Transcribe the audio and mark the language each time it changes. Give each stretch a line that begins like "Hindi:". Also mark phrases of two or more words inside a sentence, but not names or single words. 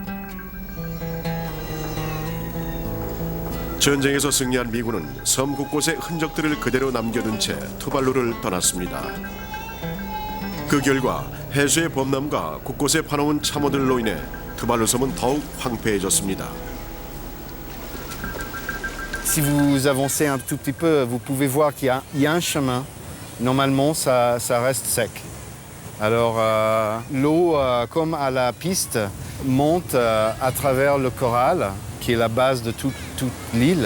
Korean: 전쟁에서 승리한 미군은 섬 곳곳의 흔적들을 그대로 남겨둔 채 투발루를 떠났습니다. 그 결과 해수의 범람과 곳곳에 파놓은 참호들로 인해 투발루 섬은 더욱 황폐해졌습니다.
French: Si vous avancez un tout petit peu, vous pouvez voir qu'il y a un chemin. Normalement, ça reste sec. Alors, l'eau, comme à la piste, monte à travers le corral, qui est la base de toute l'île.